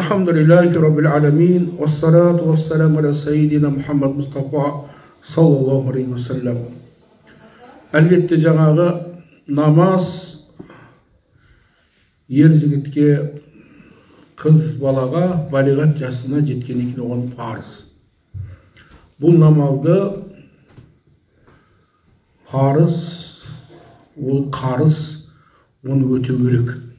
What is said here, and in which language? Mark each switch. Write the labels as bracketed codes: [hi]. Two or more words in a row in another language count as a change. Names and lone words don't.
[ar] الحمد لله رب العالمين. والصلاة والسلام على سيدنا محمد مصطفى صلى الله عليه وسلم. [kk] Elbette жаңағы namaz ер жігітке, қыз балаға балиғат жасына жеткеннен кейін оған парыз. Бұл намазды парыз, ол қарыз, оны өтеу керек.